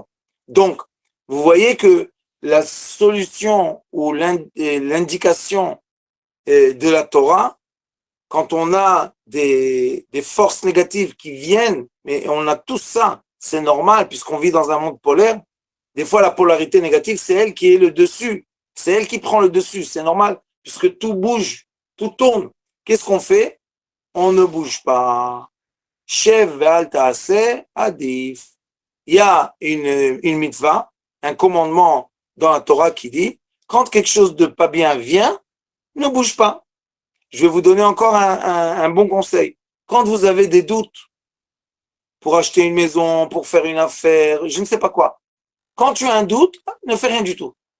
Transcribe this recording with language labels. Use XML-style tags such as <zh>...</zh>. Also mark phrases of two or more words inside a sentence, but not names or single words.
<fr>Donc, vous voyez que la solution ou l'indication de la Torah, quand on a des forces négatives qui viennent, mais on a tout ça, c'est normal puisqu'on vit dans un monde polaire, des fois la polarité négative, c'est elle qui est le dessus, c'est elle qui prend le dessus, c'est normal puisque tout bouge, tout tourne. Qu'est-ce qu'on fait? On ne bouge pas.</fr> <he>שב ואל תעשה עדיף.</he> <fr>Il y a une mitzvah, un commandement dans la Torah qui dit, quand quelque chose de pas bien vient, ne bouge pas. Je vais vous donner encore un bon conseil. Quand vous avez des doutes pour acheter une maison, pour faire une affaire, je ne sais pas quoi, quand tu as un doute, ne fais rien du tout.</fr>